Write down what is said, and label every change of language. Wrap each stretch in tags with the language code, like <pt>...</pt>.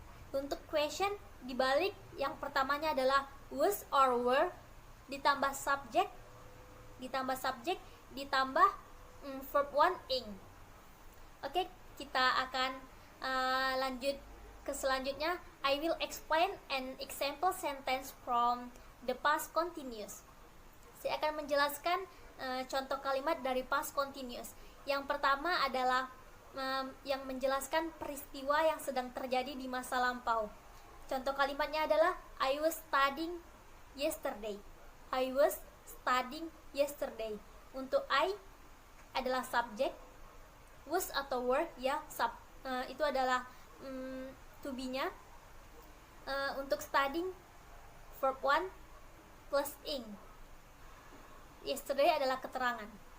<id>Untuk question dibalik, yang pertamanya adalah was or were ditambah subject ditambah verb one ing. Oke, kita akan lanjut ke selanjutnya.</id> <en>I will explain an example sentence from the past continuous.</en> <id>Saya akan menjelaskan contoh kalimat dari past continuous. Yang pertama adalah yang menjelaskan peristiwa yang sedang terjadi di masa lampau. Contoh kalimatnya adalah</id> <en>I was studying yesterday. I was studying yesterday.</en> <id>Untuk I adalah subject, was atau were ya itu adalah to be-nya. Untuk studying verb one plus ing. Yesterday adalah keterangan.</id>